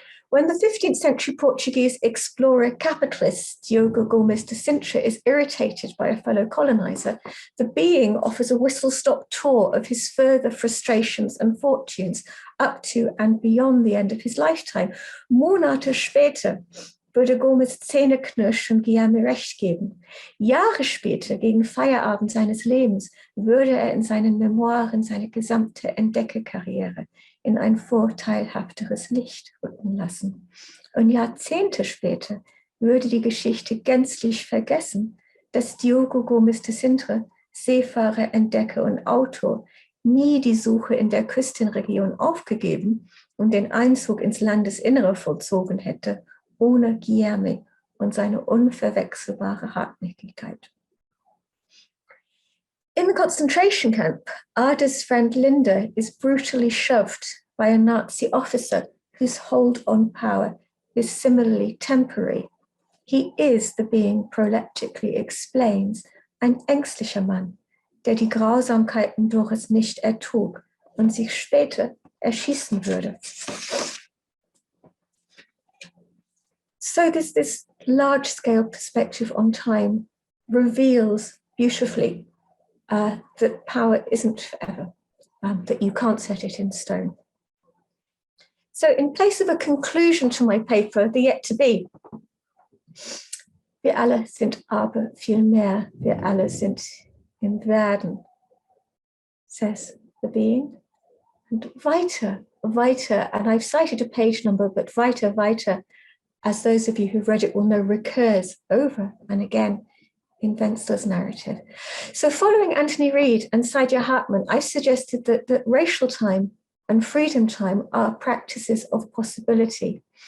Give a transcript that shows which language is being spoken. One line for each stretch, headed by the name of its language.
English: When the 15th century Portuguese explorer capitalist Diogo Gomes de Sintra is irritated by a fellow colonizer, the being offers a whistle-stop tour of his further frustrations and fortunes up to and beyond the end of his lifetime.
German: Monate später würde Gomes Zähne knirschen und Guillerme recht geben. Jahre später, gegen Feierabend seines Lebens, würde in seinen Memoiren seine gesamte Entdeckerkarriere in ein vorteilhafteres Licht rücken lassen. Und Jahrzehnte später würde die Geschichte gänzlich vergessen, dass Diogo Gomes de Sintra, Seefahrer, Entdecker und Autor, nie die Suche in der Küstenregion aufgegeben und den Einzug ins Landesinnere vollzogen hätte, ohne Guillerme und seine unverwechselbare Hartnäckigkeit.
English: In the concentration camp, Ada's friend Linda is brutally shoved by a Nazi officer whose hold on power is similarly temporary. He is the being proleptically explains,
German: ein ängstlicher Mann, der die Grausamkeiten Doris nicht ertrug und sich später erschießen würde.
English: So this large-scale perspective on time reveals beautifully that power isn't forever, that you can't set it in stone. So in place of a conclusion to my paper, the yet to be,
German: wir alle sind aber viel mehr, wir alle sind im Werden,
English: says the being. And
German: weiter, weiter,
English: and I've cited a page number, but weiter, weiter, as those of you who've read it will know, recurs over and again in Wenzel's narrative. So following Anthony Reid and Saidia Hartman, I suggested that racial time and freedom time are practices of possibility.